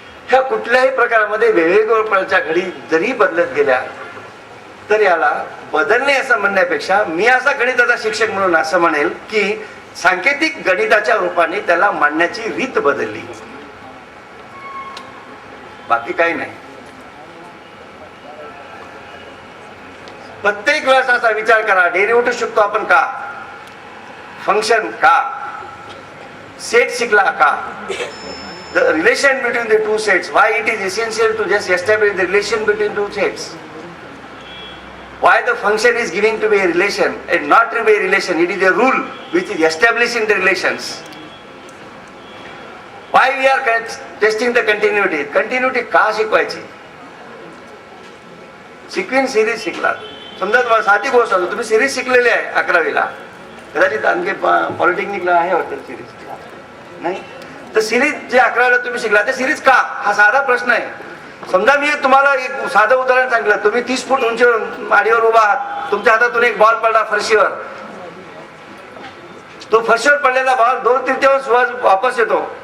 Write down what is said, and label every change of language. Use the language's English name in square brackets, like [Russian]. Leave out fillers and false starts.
[Marathi] ह्या कुठल्याही प्रकारामध्ये वेगवेगळ्या घडी जरी बदलत गेल्या तर याला बदलणे असं म्हणण्यापेक्षा मी असा गणिताचा शिक्षक म्हणून असं म्हणेल की सांकेतिक गणिताच्या रूपाने त्याला मांडण्याची रीत बदलली, बाकी काही नाही. प्रत्येक वेळेस असा विचार करा, डेरिव्हेटिव्ह शिकतो आपण का, फंक्शन का, सेट शिकला का, [English] the relation between the two sets, why it is essential to just establish the relation between two sets, why the function is giving to be a relation and not to be a relation, it is a rule which is establishing the relations. Why we are testing the continuity, [Marathi] continuity का शिकवायची, sequence series शिकला. समजा तुम्हाला साधी गोष्ट असतो, तुम्ही series शिकलेली आहे 11वीला, कदाचित आणखी पॉलिटेक्निकला आहे वाटतं सिरीज नाही, तर सिरीज जे 11वीला तुम्ही शिकला ते सिरीज का, हा साधा प्रश्न आहे. समजा मी तुम्हाला एक साधं उदाहरण सांगितलं, तुम्ही 30 फूट उंचीवर माडीवर उभा आहात, तुमच्या हातात एक बॉल पडला फरशीवर, तो फरशीवर पडलेला बॉल 2/3 वापस येतो.